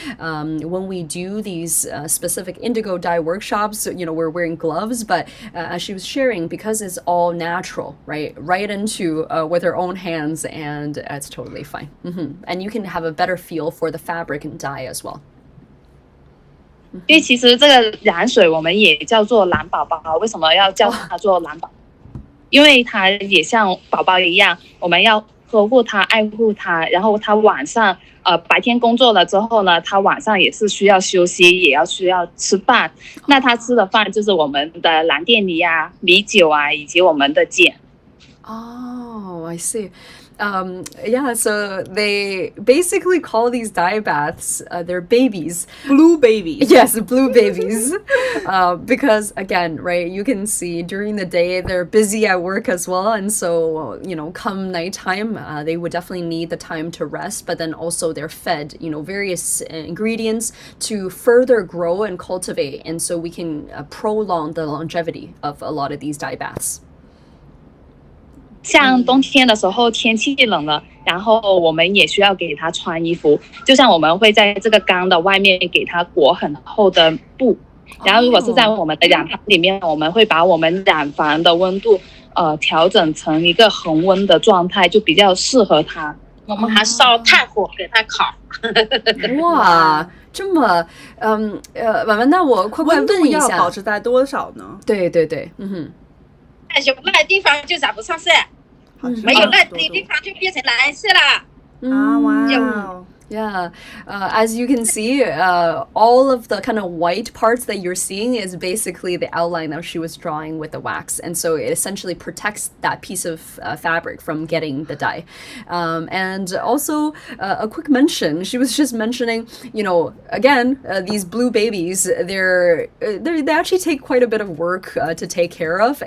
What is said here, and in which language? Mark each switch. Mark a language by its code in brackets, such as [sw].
[en] When we do these specific indigo dye workshops, you know, we're wearing gloves, but as she was sharing, because it's all natural, right into with her own hands, and it's totally fine. And you can have a better feel for the fabric and dye as well. [zh] 因为其实这个染水我们也叫做蓝宝宝，为什么要叫它做蓝宝？因为它也像宝宝一样，我们要呵护它、爱护它，然后它晚上白天工作了之后呢，它晚上也是需要休息，也需要吃饭。那它吃的饭就是我们的蓝靛梨啊、米酒啊，以及我们的碱。 [en] Oh, I see. Yeah, so they basically call these dye baths their babies. Blue babies. Yes, blue babies. Because again, right, you can see during the day they're busy at work as well. And so, you know, come nighttime, they would definitely need the time to rest. But then also they're fed, you know, various ingredients to further grow and cultivate. And so we can prolong the longevity of a lot of these dye baths. [zh] 像冬天的时候天气冷了，然后我们也需要给它穿衣服，就像我们会在这个缸的外面给它裹很厚的布，然后如果是在我们的染房里面，我们会把我们染房的温度调整成一个恒温的状态，就比较适合它。我们还烧炭火给它烤。哇，这么婉婉，那我快问一下，温度要保持在多少呢？对，有那地方就染不上色，没有那地方就变成蓝色了。啊，哇。 [en] Yeah, as you can see, all of the kind of white parts that you're seeing is basically the outline that she was drawing with the wax. And so it essentially protects that piece of fabric from getting the dye. And also a quick mention, she was just mentioning, you know, again, these blue babies, they actually take quite a bit of work to take care of.